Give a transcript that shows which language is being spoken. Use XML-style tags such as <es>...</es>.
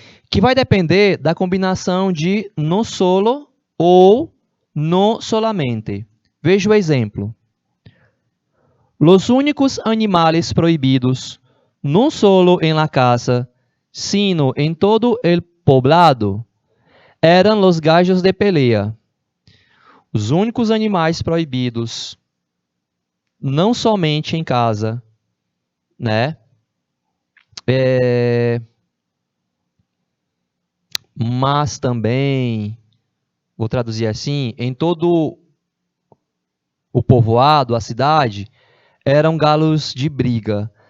<pt>Que vai depender da combinação de no solo ou no solamente. Veja o exemplo.</pt> <es>Los únicos animales prohibidos, no solo en la casa, sino en todo el poblado, eram los gallos de pelea.</es> <pt>Os únicos animais proibidos, não somente em casa, né? Mas também, vou traduzir assim, em todo o povoado, a cidade, eram galos de briga.</pt>